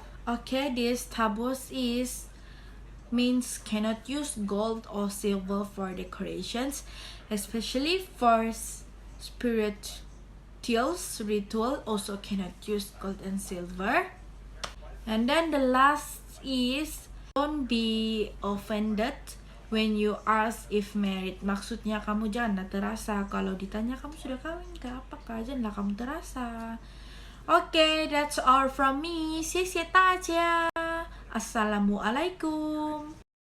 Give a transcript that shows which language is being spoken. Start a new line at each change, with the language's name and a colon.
English: Okay, this tables is means cannot use gold or silver for decorations, especially for spirituals ritual. Also cannot use gold and silver. And then the last is don't be offended when you ask if married.
Malay: Maksudnya kamu jangan terasa kalau ditanya kamu sudah kawin ke apakah, janganlah kamu terasa.
English: Okay, that's all from me.
Chinese: 谢谢大家.
English: Assalamualaikum.